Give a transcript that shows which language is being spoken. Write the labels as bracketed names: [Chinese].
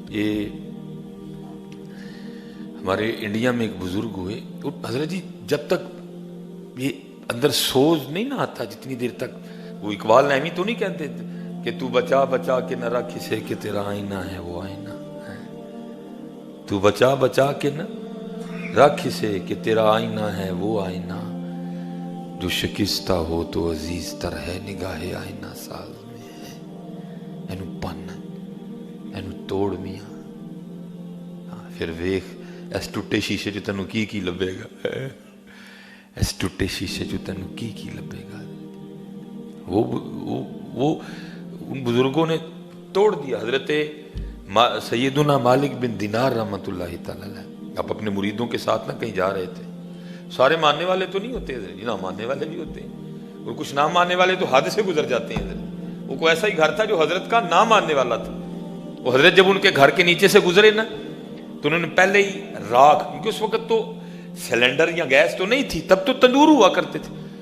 [Urdu] یہ ہمارے انڈیا میں ایک بزرگ ہوئے حضرت جی، جب تک یہ اندر سوز نہیں نہ آتا، جتنی دیر تک، وہ اقبال نعیمی تو نہیں کہتے کہ تو بچا بچا کے نہ رکھ اسے کہ تیرا آئینہ ہے وہ آئینہ ہے. تو بچا بچا کے نہ رکھ اسے کہ تیرا آئینہ ہے وہ آئینہ، جو شکستہ ہو تو عزیز تر ہے نگاہ آئینہ ساز میں ہے. [Punjabi] اینو پن، اینو توڑ میاں، پھر ویخ اس ٹوٹے شیشے جو تینوں کی لبے گا، اس ٹوٹے شیشے جو تینوں کی لبے گا. [Urdu] وہ ان بزرگوں نے توڑ دیا. حضرت سیدنا مالک بن دینار رحمۃ اللہ تعالی علیہ، آپ اپنے مریدوں کے ساتھ نہ کہیں جا رہے تھے. سارے ماننے والے تو نہیں ہوتے حضرت، نہ ماننے والے بھی ہوتے ہیں، اور کچھ نہ ماننے والے تو حد سے گزر جاتے ہیں حضرت. وہ کوئی ایسا ہی گھر تھا جو حضرت کا نہ ماننے والا تھا. وہ حضرت جب ان کے گھر کے نیچے سے گزرے نا، تو انہوں نے پہلے ہی راکھ، کیونکہ اس وقت تو سلنڈر یا گیس تو نہیں تھی، تب تو تندور ہوا کرتے تھے.